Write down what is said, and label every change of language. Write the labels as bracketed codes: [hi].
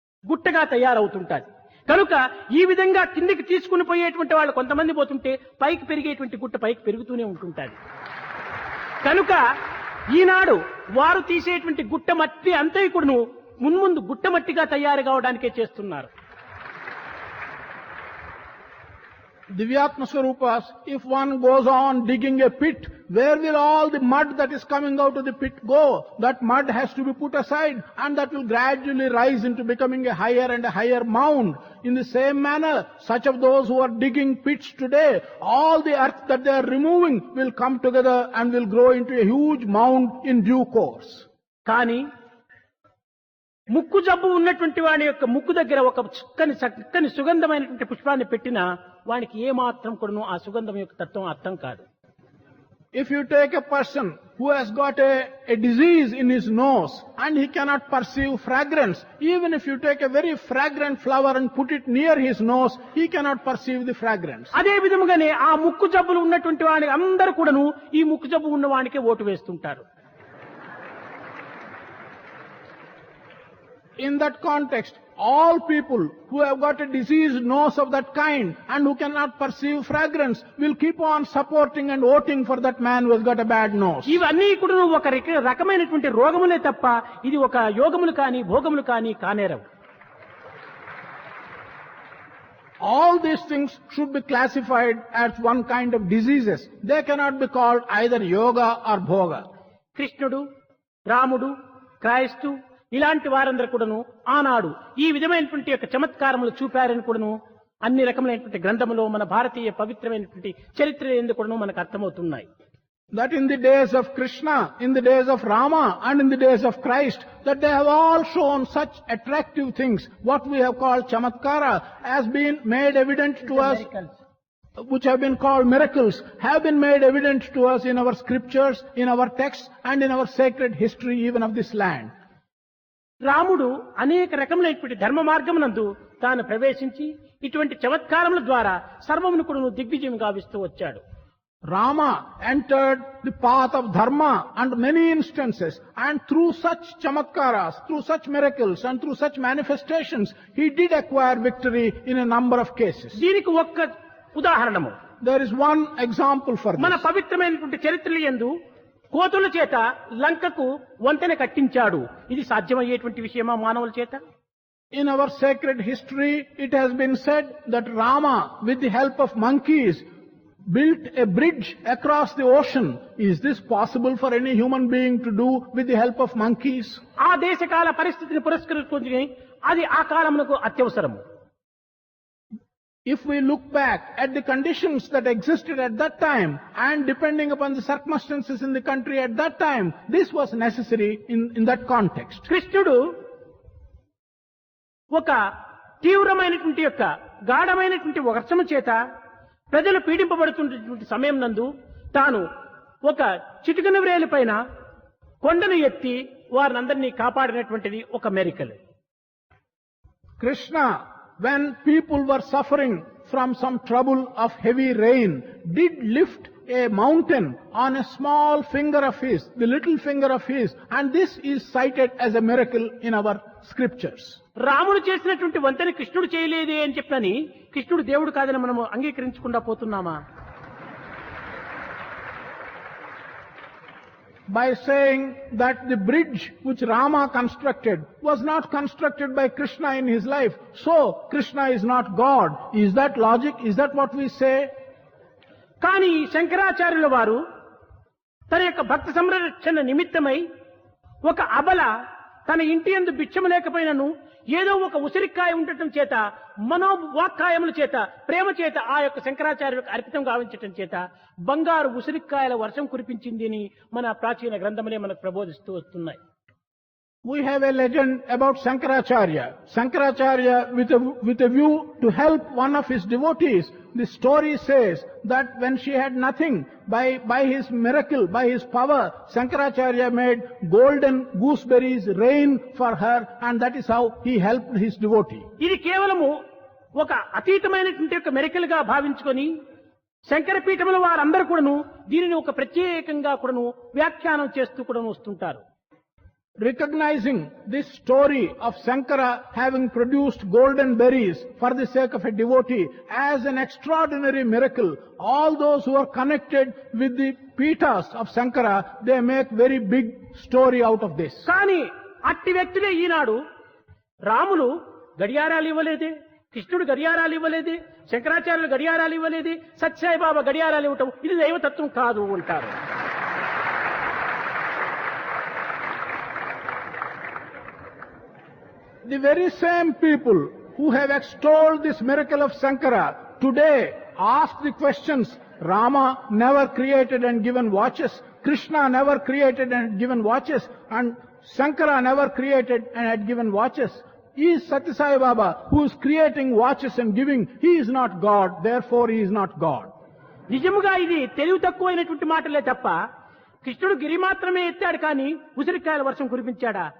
[te] గుట్టగా తయారవుతుంటాది. కనుక ఈ విధంగా కిందికి తీసుకుని పోయేటువంటి వాళ్ళు కొంతమంది పోతుంటే పైకి పెరిగేటువంటి గుట్ట పైకి పెరుగుతూనే ఉంటుంటాది. కనుక ఈనాడు వారు తీసేటువంటి గుట్ట మట్టి అంతా కూడాను మున్ముందు గుట్ట మట్టిగా తయారు కావడానికే చేస్తున్నారు. [en] Divyatma Swarupas, if one goes on digging a pit, where will all the mud that is coming out of the pit go? That mud has to be put aside, and that will gradually rise into becoming a higher and a higher mound. In the same manner, such of those who are digging pits today, all the earth that they are removing will come together and will grow into a huge mound in due course. [te] కానీ ముక్కు జబ్బు ఉన్నటువంటి వాడి యొక్క ముక్కు దగ్గర ఒక చక్కని సుగంధమైనటువంటి పుష్పాన్ని పెట్టినా వానికి ఏమాత్రం కూడాను ఆ సుగంధం యొక్క తత్వం అర్థం కాదు. [en] If you take a person who has got a disease in his nose and he cannot perceive fragrance, even if you take a very fragrant flower and put it near his nose, he cannot perceive the fragrance. [te] అదే విధముగానే ఆ ముక్కు జబ్బులు ఉన్నటువంటి వాడి అందరూ కూడాను ఈ ముక్కు జబ్బు ఉన్న వాడికే ఓటు వేస్తుంటారు. [en] In that context, all people who have got a diseased nose of that kind and who cannot perceive fragrance will keep on supporting and voting for that man who has got a bad nose. [te] ఇవన్నీ కూడా ఒక రకమైనటువంటి రోగములే తప్ప ఇది ఒక యోగములు కానీ భోగములు కానీ కానేరవు. [en] All these things should be classified as one kind of diseases. They cannot be called either yoga or bhoga. [te] కృష్ణుడు, రాముడు, క్రైస్తు ఇలాంటి వారందరూ కూడాను ఆనాడు ఈ విధమైనటువంటి యొక్క చమత్కారములు చూపారని కూడాను అన్ని రకములైనటువంటి గ్రంథములో మన భారతీయ పవిత్రమైనటువంటి చరిత్ర ఎందుకు కూడాను మనకు అర్థమవుతున్నాయి. [en] That in the days of Krishna, in the days of Rama and in the days of Christ, that they have all shown such attractive things, what we have called chamatkara, has been made evident to us, which have been called miracles, have been made evident to us in our scriptures, in our texts and in our sacred history even of this land. [te] రాముడు అనేక రకములైనటువంటి ధర్మ మార్గమునందు తాను ప్రవేశించి ఇటువంటి చమత్కారముల ద్వారా సర్వమును కూడా దిగ్విజయం గావిస్తూ వచ్చాడు. [en] Rama entered the path of dharma under many instances, and through such chamatkaras, through such miracles and through such manifestations, he did acquire victory in a number of cases. [te] దీనికి ఒక్క ఉదాహరణము, [en] There is one example for [te] మన [en] this. [te] పవిత్రమైనటువంటి చరిత్రల యందు కోతుల చేత లంకకు వంతెన కట్టించాడు. ఇది సాధ్యమయ్యేటువంటి విషయమా మానవుల చేత? [en] In our sacred history, it has been said that Rama, with the help of monkeys, built a bridge across the ocean. Is this possible for any human being to do with the help of monkeys? [te] ఆ దేశకాల పరిస్థితిని పురస్కరించుకొని అది ఆ కాలమునకు అత్యవసరము. [en] If we look back at the conditions that existed at that time and depending upon the circumstances in the country at that time, this was necessary in that context. [te] కృష్ణుడు ఒక తీవ్రమైనటువంటి యొక్క గాఢమైనటువంటి వర్షము చేత ప్రజలు పీడింపబడుతున్నటువంటి సమయం నందు తాను ఒక చిటికన వ్రేలి పైన కొండను ఎత్తి వారినందరినీ కాపాడినటువంటిది ఒక మెరికల్. [en] Krishna, when people were suffering from some trouble of heavy rain, did lift a mountain on a small finger of his, the little finger of his, and this is cited as a miracle in our scriptures. [te] రాముడు చేసినటువంటి వంతెన కృష్ణుడు చేయలేదే అని చెప్పని కృష్ణుడు దేవుడు కాదని మనము అంగీకరించకుండా పోతున్నామా? [en] By saying that the bridge which Rama constructed was not constructed by Krishna in his life, so Krishna is not God. Is that logic? Is that what we say? [te] కానీ శంకరాచార్యుల వారు తన యొక్క భక్త సంరక్షణ నిమిత్తమై ఒక అబల తన ఇంటి యందు భిక్షము లేకపోయినను ఏదో ఒక ఉసిరికాయ ఉండటం చేత మనోవాక్కాయముల చేత ప్రేమ చేత ఆ యొక్క శంకరాచార్యులకు అర్పితం గావించటం చేత బంగారు ఉసిరికాయల వర్షం కురిపించింది అని మన ప్రాచీన గ్రంథములే మనకు ప్రబోధిస్తూ వస్తున్నాయి. [en] We have a legend about Shankaracharya. Shankaracharya, with a view to help one of his devotees, the story says that when she had nothing, by his miracle, by his power, Shankaracharya made golden gooseberries rain for her, and that is how he helped his devotee. [te] ఇది కేవలము ఒక అతీతమైనటువంటి ఒక మెరికల్ గా భావించుకొని శంకరపీఠముల వారందరూ కూడాను దీనిని ఒక ప్రత్యేకంగా కూడాను వ్యాఖ్యానం చేస్తూ కూడా వస్తుంటారు. [en] Recognizing this story of Shankara having produced golden berries for the sake of a devotee as an extraordinary miracle, all those who are connected with the Pithas of Shankara, they make very big story out of this. [te] కానీ అట్టి వ్యక్తులే ఈనాడు రాములు గడియారాలు ఇవ్వలేదే, కృష్ణుడు గడియారాలు ఇవ్వలేదే, శంకరాచార్యులు గడియారాలు ఇవ్వలేదే, సత్యసాయి బాబా గడియారాలు ఇవ్వటం ఇది దైవతత్వం కాదు అంటారు. [en] The very same people who have extolled this miracle of Shankara today ask the questions, Rama never created and given watches, Krishna never created and given watches, and Shankara never created and had given watches. Is Sathya Sai Baba, who is creating watches and giving, he is not God, therefore he is not God. [te] నిజముగా ఇది తెలివి తక్కువైనటువంటి మాటలే తప్ప కృష్ణుడు గిరి మాత్రమే ఎత్తాడు కానీ ఉసిరికాయల వర్షం కురిపించాడా?